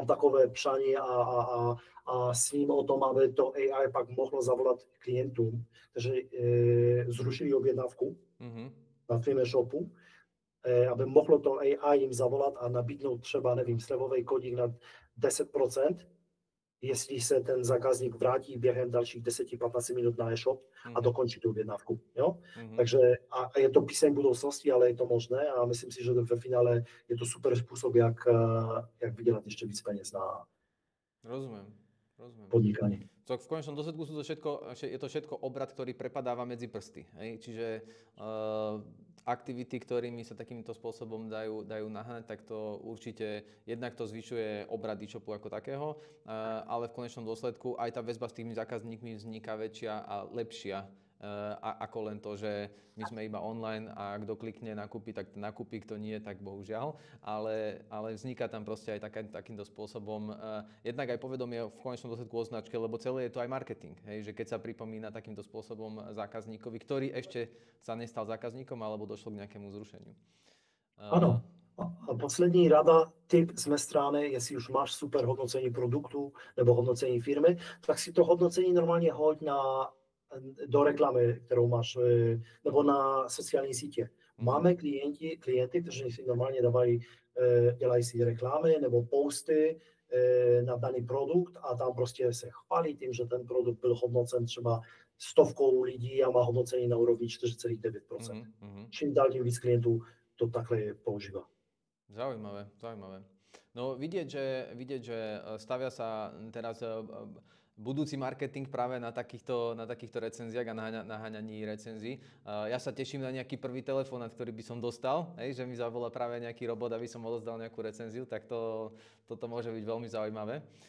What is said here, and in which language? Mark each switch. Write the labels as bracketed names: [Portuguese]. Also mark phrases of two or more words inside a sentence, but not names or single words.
[Czech] takové přání a sním o tom, aby to AI pak mohlo zavolat klientům, takže zrušili objednávku na tvém e-shopu, aby mohlo to AI jim zavolat a nabídnout třeba, nevím, slevový kodík na 10%, jestli se ten zákazník vrátí během dalších 10-15 minut na e-shop a dokončí tu objednávku. Jo? Takže a je to písemné budoucnosti, ale je to možné a myslím si, že ve finále je to super způsob, jak vydělat ještě víc peněz na podnikání. [Slovak] Tak v konečnom dôsledku je to všetko obrad, ktorý prepadáva medzi prsty. Hej? Čiže aktivity, ktorými sa takýmto spôsobom dajú nahnať, tak to určite jednak to zvyšuje obrad e-shopu ako takého, ale v konečnom dôsledku aj tá väzba s tými zákazníkmi vzniká väčšia a lepšia ako len to, že my sme iba online a kto klikne nakúpi, tak nakúpi, kto nie, tak bohužiaľ, ale vzniká tam proste aj takýmto spôsobom jednak aj povedomie v konečnom dôsledku o značke, lebo celé je to aj marketing, hej, že keď sa pripomína takýmto spôsobom zákazníkovi, ktorý ešte sa nestal zákazníkom alebo došlo k nejakému zrušeniu. [Czech] Ano. A poslední rada, tip z mé strany, jestli už máš super hodnocení produktu nebo hodnocení firmy, tak si to hodnocení normálně hoď do reklamy, kterou máš, nebo na sociální sítě. Máme klienty, kteří si normálně dělají si reklamy nebo posty na daný produkt a tam prostě se chválí tím, že ten produkt byl hodnocen třeba 100 lidí a má hodnocení na úrovni 4,9%. Čím dál tím víc klientů to takhle používá. [Slovak] Zaujímavé. No vidieť, že stavia sa teraz budúci marketing práve na takýchto recenziách a naháňaní recenzií. Ja sa teším na nejaký prvý telefonát, ktorý by som dostal, že mi zavolá práve nejaký robot, aby som odozdal nejakú recenziu, tak toto môže byť veľmi zaujímavé.